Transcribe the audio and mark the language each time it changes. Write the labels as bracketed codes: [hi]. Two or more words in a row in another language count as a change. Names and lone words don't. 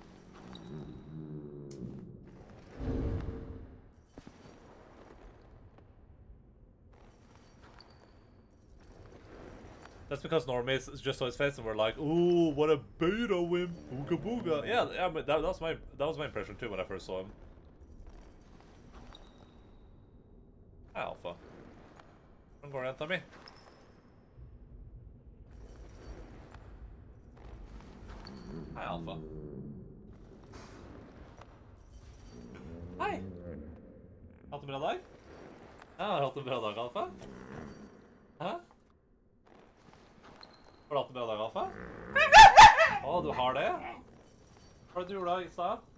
[en] That's because normies just saw his face and we're like, ooh, what a beta wimp, ooga booga. Yeah, but that was my impression too when I first saw him. Hi, Alpha. Don't go around to me. Hi, Alpha. [no] Hei! Alt en bra dag? Ja, har du hatt en bra dag, Alfa? Hæ? Har du hatt en bra dag, Alfa? Å, du har det? Hva var det du gjorde i stad?